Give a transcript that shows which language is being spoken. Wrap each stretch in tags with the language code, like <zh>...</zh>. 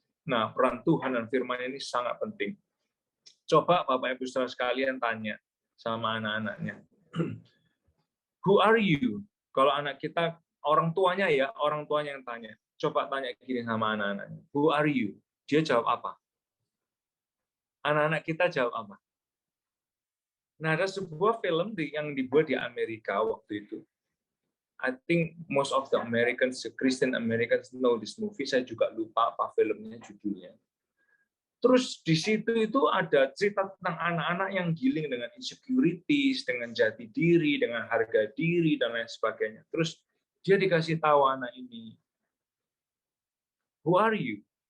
<id>Nah, peran Tuhan dan firman ini sangat penting. Coba Bapak Ibu Saudara sekalian tanya sama anak-anaknya.</id> <en>Who are you?</en> <id>Kalau anak kita, orang tuanya yang tanya. Coba tanya gini sama anak-anaknya.</id> <en>Who are you?</en> <id>Dia jawab apa? Anak-anak kita jawab apa? Nah, ada sebuah film yang dibuat di Amerika waktu itu.</id> <en>I think most of the Americans, Christian Americans know this movie.</en> <id>Saya juga lupa apa filmnya, judulnya. Terus di situ itu ada cerita tentang anak-anak yang giling dengan insecurities, dengan jati diri, dengan harga diri, dan lain sebagainya. Terus dia dikasih tahu anak ini,</id> <en>who are you?</en>